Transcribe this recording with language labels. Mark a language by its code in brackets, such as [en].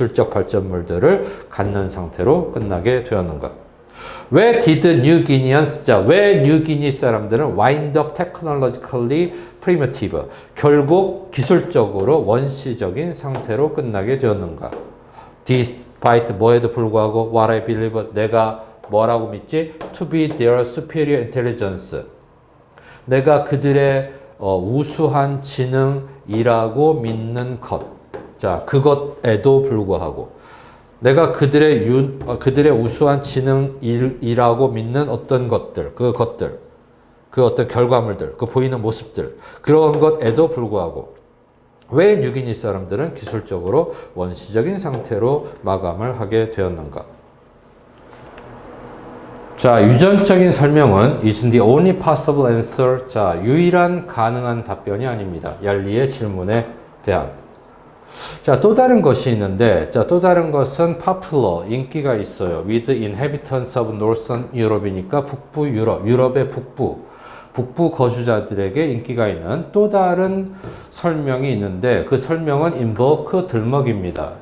[ko] 발전물들을 갖는 상태로 끝나게 되었는가 왜 [en] did New Guineans, [ko] 자, 왜 뉴기니 사람들은 [en] wind up technologically primitive, [ko] 결국 기술적으로 원시적인 상태로 끝나게 되었는가? [en] Despite [ko] 뭐에도 불구하고 [en] what I believe, [ko] 내가 뭐라고 믿지? [en] To be their superior intelligence. [ko] 내가 그들의 우수한 지능이라고 믿는 것. 자, 그것에도 불구하고 내가 그들의 우수한 지능이라고 믿는 어떤 것들, 그 어떤 결과물들, 그 보이는 모습들, 그런 것에도 불구하고 왜 뉴기니 사람들은 기술적으로 원시적인 상태로 마감을 하게 되었는가? 자, 유전적인 설명은 [en] is the only possible answer. [ko] 자, 유일한 가능한 답변이 아닙니다. 얄리의 질문에 대한. 자, 또 다른 것이 있는데, 자, 또 다른 것은 popular, 인기가 있어요. [en] with inhabitants of Northern Europe [ko] 이니까 북부 유럽, 유럽의 북부 거주자들에게 인기가 있는 또 다른 설명이 있는데, 그 설명은 invoke, 들먹입니다.